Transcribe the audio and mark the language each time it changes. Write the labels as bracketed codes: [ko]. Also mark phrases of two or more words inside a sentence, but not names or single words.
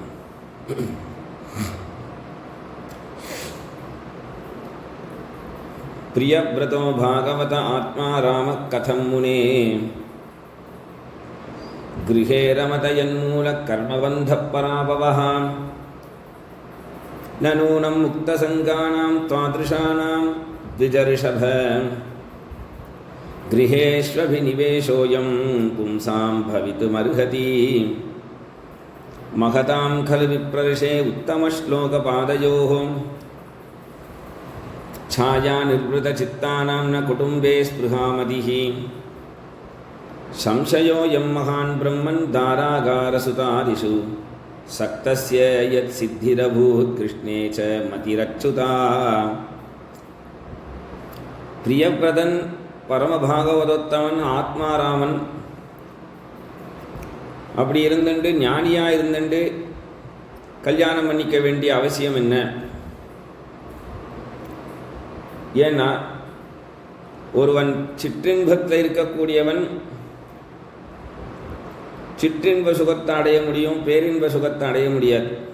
[sa] प्रियव्रतो भागवत आत्मा राम कथं मुने गृहे रमत यन्मूल कर्मबन्ध पराभवः न नूनं मुक्तसङ्गानां त्वादृशानां द्विजर्षभ गृहेष्वभिनिवेशोऽयं पुंसां भवितुमर्हति महतां खलु विप्रर्षे उत्तमश्लोकपादयोः छाया निर्वृतचित्तानां न कुटुम्बे स्पृहामतिः संशयोऽयं महान् ब्रह्मन् दारागारसुतादिषु सक्तस्य यत् सिद्धिरभूत् कृष्णे च मतिरच्युता. [ta] प्रियव्रतन பரமபாகவதோத்தமன் ஆத்மாராமன் அப்படி இருந்துட்டு ஞானியாக இருந்துட்டு கல்யாணம் பண்ணிக்க வேண்டிய அவசியம் என்ன? ஏன்னா ஒருவன் சிற்றின்பத்தில் இருக்கக்கூடியவன் சிற்றின்ப சுகத்தை அடைய முடியும், பேரின்ப சுகத்தை அடைய முடியாது.